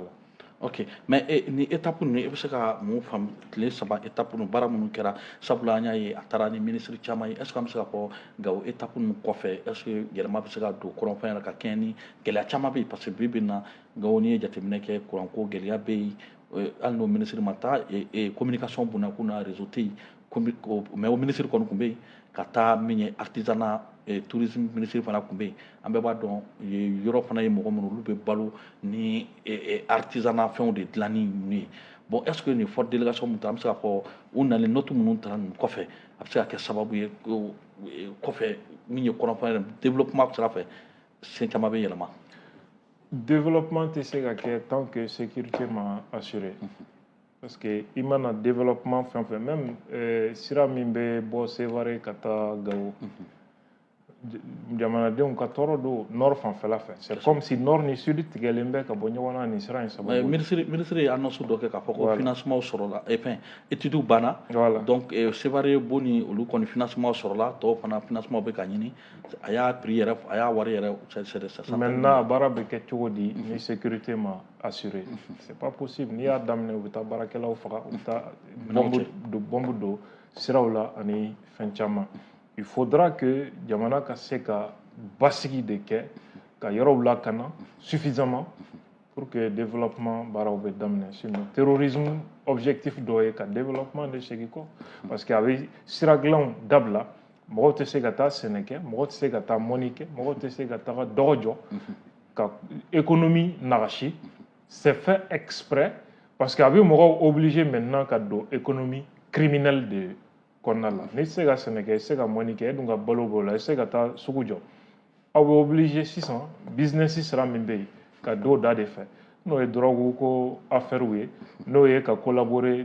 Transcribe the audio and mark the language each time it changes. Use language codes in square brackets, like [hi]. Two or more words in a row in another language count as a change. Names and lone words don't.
[bm] Ok mais ni étape ninnu i bɛ se ka mun faamu tile 3 étape ninnu baara minnu kɛra sabula an y'a ye a taara ni ministre caman ye [fr] est ce que [bm] an bɛ se ka fɔ Gao étape ninnu kɔfɛ [fr] est ce que [bm] yɛlɛma bɛ se ka don kɔrɔnfɛn yɛrɛ ka kɛɲɛ ni gɛlɛya caman bɛ yen [fr] parce que [bm] bi bi in na Gao n'i ye jateminɛ kɛ kuranko gɛlɛya bɛ yen hali n'o ministre ma taa communication bunakun na réseau tɛ yen mais o ministre kɔni tun bɛ yen ka taa min ye [fr] artisanat tourisme [bm] ministre fana tun bɛ yen an bɛɛ b'a dɔn yɔrɔ fana ye mɔgɔ minnu olu bɛ balo ni artisanat fɛnw de dilanni ninnu ye [fr] bon est ce que [bm] nin [fr] forte délégation [bm] min ta an bɛ se k'a fɔ u nalen note minnu taara nin kɔfɛ a bɛ se ka kɛ sababu ye kɔfɛ min ye kɔrɔnfɛn yɛrɛ développement sira fɛ sen caman bɛ yɛlɛma. Développement tɛ se ka kɛ [fr] tant que sécurité [bm] ma [fr] assuré parce que [bm] i mana développement fɛn fɛn même sira min bɛ bɔ Sévaré ka taa Gao jamanadenw ka tɔɔrɔ don nord fanfɛla fɛ [fr] c'est comme si nord [bm] ni sud tigɛlen bɛ ka bɔ ɲɔgɔn na nin sira in sababu ministre ye annonce dɔ kɛ k'a fɔ ko financement sɔrɔla études banna donc Sévaré bon ni olu kɔni financement sɔrɔla tɔw fana financement bɛ ka ɲini a y'a prix yɛrɛ a y'a wari yɛrɛ maintenant a baara bɛ kɛ cogo di ni sécurité ma [fr] assuré c'est pas possible [bm] n'i y'a daminɛ u bɛ taa baarakɛlaw faga u bɛ taa bombe don siraw la ani fɛn caman [fr] il faudra que [bm] jamana ka se ka basigi de kɛ ka yɔrɔw lakana [fr] suffisamment pour que développement [bm] baaraw bɛ daminɛ [fr] sinon terrorisme objectif [bm] dɔ ye ka développement de segin kɔ parce que a bɛ sira dilanw dabila mɔgɔw tɛ se ka taa sɛnɛ kɛ mɔgɔw tɛ se ka taa mɔni kɛ mɔgɔw tɛ se ka taga dɔgɔ jɔ ka économie nagasi [fr] c'est fait exprès parce que [bm] a bɛ mɔgɔw obligé maintenant ka don [fr] économie criminelle [bm] de kɔnɔna la n'i tɛ se ka sɛnɛ kɛ i tɛ se ka mɔni kɛ e dun ka balo b'o la i tɛ se ka taa sugu jɔ aw bɛ obligé sisan business sira min bɛ yen ka don o da de fɛ n'o ye drogue ko affaire ye n'o ye ka collaborer